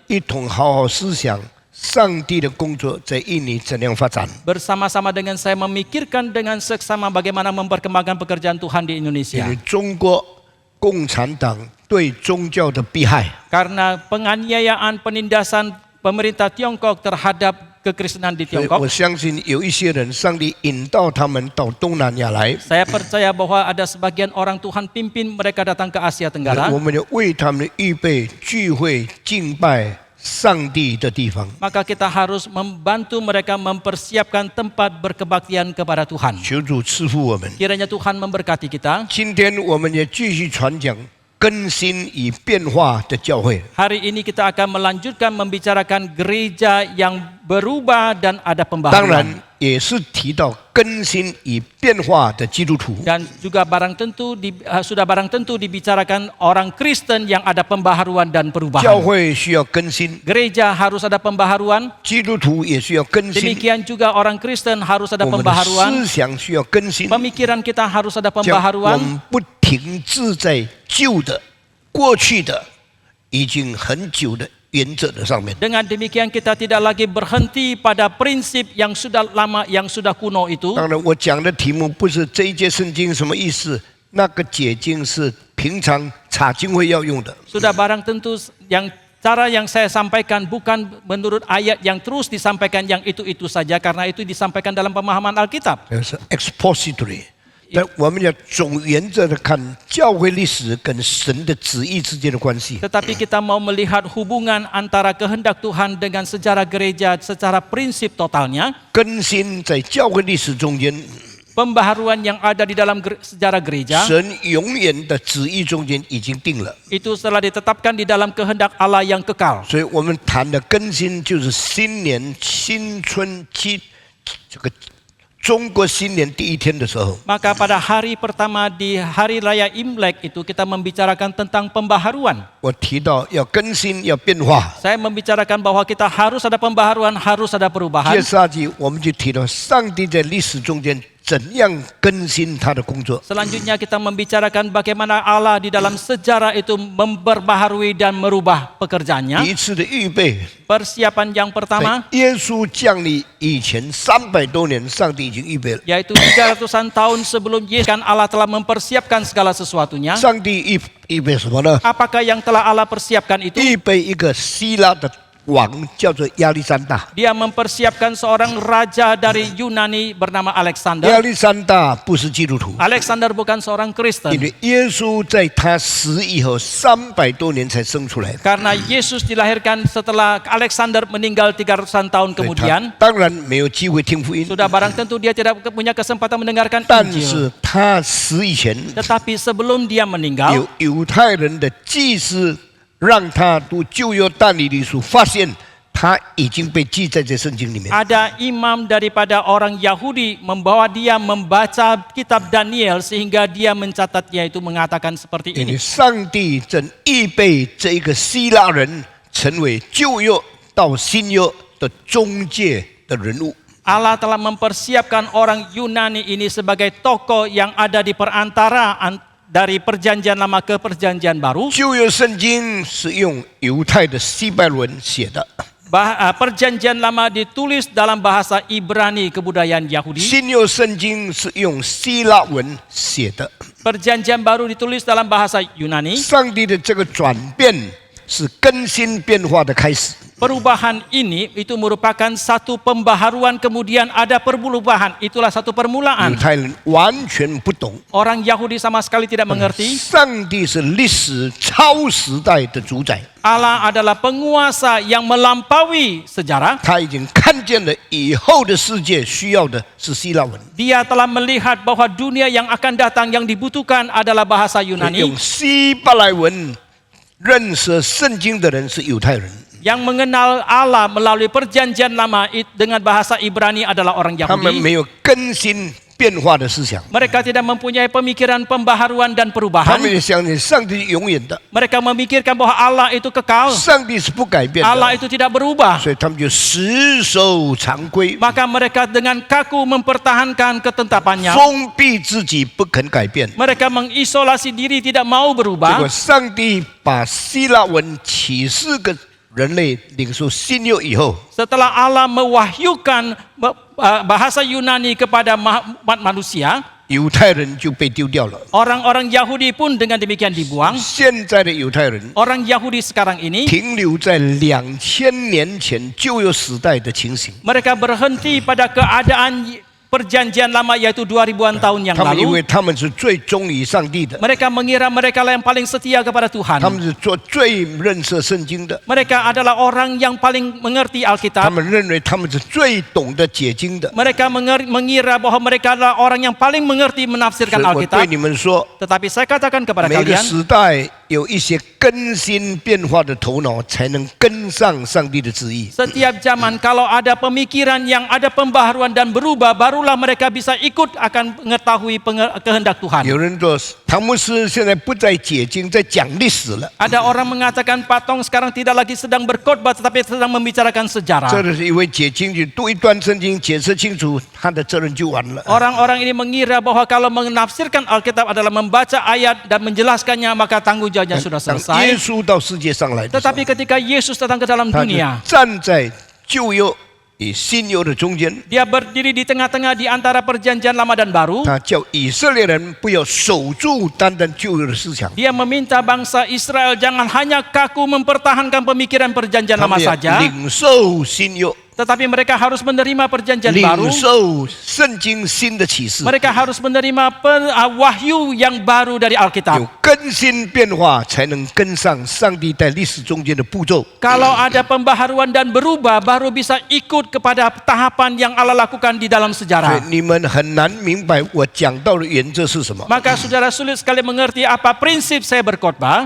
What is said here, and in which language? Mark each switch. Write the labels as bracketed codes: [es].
[zh] 一同好好思想上帝的工作在印尼怎样发展。 [id] bersama-sama dengan saya memikirkan dengan seksama bagaimana memperkembangkan pekerjaan Tuhan di [zh] 因 [id] Indonesia. [zh] 为中国共产党对宗教的迫害， [id] Karena penganiayaan, penindasan pemerintah Tiongkok terhadap kekristenan di [zh] 所以 [id] Tiongkok, [zh] 我相信有一些人，上帝引导他们到东南亚来， [id] saya percaya bahwa ada sebagian orang Tuhan pimpin mereka datang ke Asia Tenggara. [zh] 我们要为他们预备聚会敬拜上帝的地方。 [id] Maka kita harus membantu mereka mempersiapkan tempat berkebaktian kepada Tuhan. [zh] 求主赐福我们。 [id] Kiranya Tuhan memberkati kita. [zh] 今天我们也继续传讲更新与变化的教会。 [id] Hari ini kita akan melanjutkan membicarakan gereja yang berubah dan ada [zh] 当 [id] pembaharuan. [zh] 然也是提到更新与变化的基督徒。 [id] Dan juga sudah barang tentu dibicarakan orang Kristen yang ada pembaharuan dan [zh] 教 [id] perubahan. [zh] 会需要更新， [id] Gereja harus ada pembaharuan. [zh] 基督徒也需要更新， [id] Demikian juga orang Kristen harus ada [zh] 我们的 [id] pembaharuan. [zh] 思想需要更新。 [id] Pemikiran kita harus ada [zh] 这样我 [id] pembaharuan. [zh] 们不停滞在旧的、过去的、已经很久的原则的上面。 [id] Dengan demikian kita tidak lagi berhenti pada prinsip yang sudah lama, yang sudah kuno itu. [zh] 当然，我讲的题目不是这一节圣经什么意思，那个解经是平常查经会要用的。 [id] Sudah barang tentu cara yang saya sampaikan bukan menurut ayat yang terus disampaikan yang itu-itu saja, karena itu disampaikan dalam pemahaman Alkitab. [zh] 这是 expository。但我们要总原则的看教会历史跟神的旨意之间的关系。 [id] Tetapi kita mau melihat hubungan antara kehendak Tuhan dengan sejarah gereja secara prinsip totalnya. [zh] 更新在教会历史中间， [id] Pembaharuan yang ada di dalam sejarah gereja [zh] 神永远的旨意中间已经定了。 [id] itu telah ditetapkan di dalam kehendak Allah yang kekal. [zh] 所以我们谈的更新就是新年新春期这个中国新年第一天的时候， [id] Maka pada hari pertama di hari raya Imlek itu kita membicarakan tentang pembaharuan. [zh] 我提到要更新要变化。 [id] Saya membicarakan bahwa kita harus ada pembaharuan, harus ada perubahan. [zh] 第二季我们就提到上帝在历史中间怎样更新他的工作。 [id] Selanjutnya kita membicarakan bagaimana Allah di dalam sejarah itu memperbaharui dan merubah [zh] 第 [id] pekerjaannya. [zh] 一次的预备， [id] Persiapan yang [zh] 在 [id] pertama [zh] 耶稣降临以前300多年，上帝已经预备了。 [id] yaitu 300-an tahun sebelum Yesus, kan Allah telah mempersiapkan segala sesuatunya. [zh] 上帝预备什么呢？ [id] Apakah yang telah Allah persiapkan itu? [zh] 预备一个希腊的王，叫做亚历山大。 [id] Dia mempersiapkan seorang raja dari Yunani bernama [zh] 亚 [id] Alexander. [zh] 历山大不是基督徒， [id] Alexander bukan seorang [zh] 因 [id] Kristen. [zh] 为耶稣在他死以后300多年才生出来。 [id] Karena Yesus dilahirkan setelah Alexander meninggal 300-an tahun [zh] 所以他 [id] kemudian. [zh] 当然没有机会听福音， [id] Sudah barang tentu dia tidak punya kesempatan mendengarkan [zh] 但 [id] Injil. [zh] 是他死以前， [id] Tetapi sebelum dia meninggal, [zh] 有犹太人的祭司让他读旧约但以理书，发现他已经被记在这圣经里面。 [id] ada imam daripada orang Yahudi membawa dia membaca kitab Daniel sehingga dia mencatatnya itu mengatakan seperti [zh] 因为上帝正预备这一个希腊人成为旧约到新约的中介的人物。 [id] Allah telah mempersiapkan orang Yunani ini sebagai tokoh yang ada di perantara dari perjanjian lama ke perjanjian baru. [zh] 旧约圣经是用犹太的希伯伦写的， [id] Perjanjian lama ditulis dalam bahasa Ibrani kebudayaan Yahudi. [zh] 新约圣经是用希腊文写的。 [id] Perjanjian baru ditulis dalam bahasa Yunani. [zh] 上帝的这个转变是更新变化的开始。 [id] Perubahan ini itu merupakan satu pembaharuan, kemudian ada perubahan. Itulah satu [zh] 犹 [id] permulaan. [zh] 太人完全不懂， [id] Orang Yahudi sama sekali tidak mengerti. [zh] 上帝是历史超时代的主宰， [id] Allah adalah penguasa yang melampaui sejarah. [zh] 他已经看见了以后的世界需要的是希腊文， [id] Dia telah melihat bahwa dunia yang akan datang yang dibutuhkan adalah bahasa [zh] 用 [id] Yunani. [zh] 希伯来文认识圣经的人是犹太人。 [id] Yang mengenal Allah melalui perjanjian lama dengan bahasa Ibrani adalah orang [zh] 他们 [id] Yahudi. [zh] 没有更新变化的思想， [id] Mereka tidak mempunyai pemikiran pembaharuan dan [zh] 他 [id] perubahan. [zh] 们也相信上帝是永远的， [id] Mereka memikirkan bahwa Allah itu kekal. [zh] 上帝是不改变 [id] Allah [zh] 的， [id] itu tidak berubah. [zh] 所以他们就死守常规， [id] Maka mereka dengan kaku mempertahankan ketetapannya. [zh] 封闭自己不肯改变。 [id] Mereka mengisolasi diri tidak mau [zh] 结 [id] berubah. [zh] 果上帝把希腊文启示给人类领受新约以后， [id] Setelah Allah mewahyukan bahasa Yunani kepada umat manusia, [zh] 犹太人就被丢掉了。 [id] orang-orang Yahudi pun dengan demikian dibuang. [zh] 现在的犹太人 [id] Orang Yahudi sekarang ini [zh] 停留在2000年前旧约时代的情形， [id] mereka berhenti pada keadaan perjanjian lama yaitu 2000-an tahun yang [zh] 他们因 [id] lalu. [zh] 为他们是最忠于上帝的， [id] Mereka mengira mereka lah yang paling setia kepada Tuhan. [zh] 他们是做最认识圣经的， [id] Mereka adalah orang yang paling mengerti [zh] 他 [id] Alkitab. [zh] 们认为他们是最懂得解经的。 [id] Mereka mengira bahwa mereka adalah orang yang paling mengerti [zh] 所 [id] menafsirkan [zh] 以我对 [id] Alkitab. [zh] 你们说， [id] Tetapi saya katakan kepada [zh] 每个 [id] kalian, [zh] 时代有一些更新变化的头脑，才能跟上上帝的旨意。 [id] setiap zaman kalau ada pemikiran yang ada pembaharuan dan berubah, barulah mereka bisa ikut akan mengetahui kehendak Tuhan. [zh] 有人说，唐牧师现在不再解经，在讲历史了。 [id] Ada orang mengatakan Pak Tong sekarang tidak lagi sedang berkhotbah tetapi sedang membicarakan [zh] 这 [id] sejarah. [zh] 是因为解经就读一段圣经，解释清楚，他的责任就完了。 [id] Orang-orang ini mengira bahwa kalau menafsirkan Alkitab adalah membaca ayat dan menjelaskannya maka tanggung jawabnya sudah [zh] 当耶稣到世界上来的时候， [id] Tetapi ketika Yesus datang ke dalam [zh] 他就 [id] dunia, [zh] 站在旧约与新约的中间， [id] dia berdiri di tengah-tengah di antara perjanjian lama dan baru. [zh] 他叫以色列人不要守住单单旧约的思想， [id] Dia meminta bangsa Israel jangan hanya kaku mempertahankan pemikiran perjanjian [zh] 他 [id] lama [zh] 们要 [id] saja, [zh] 领受新约， [id] tetapi mereka harus menerima perjanjian baru. [zh] 领受圣经新的启示， [id] Mereka harus menerima wahyu yang baru dari [zh] 有 [id] Alkitab. [zh] 更新变化，才能跟上上帝在历史中间的步骤。 [id] Kalau ada pembaharuan dan berubah, baru bisa ikut kepada tahapan yang Allah lakukan di dalam [zh] 所以 [id] sejarah. [zh] 你们很难明白我讲到的原则是什么。 [id] Maka saudara sulit sekali mengerti apa prinsip saya berkhotbah.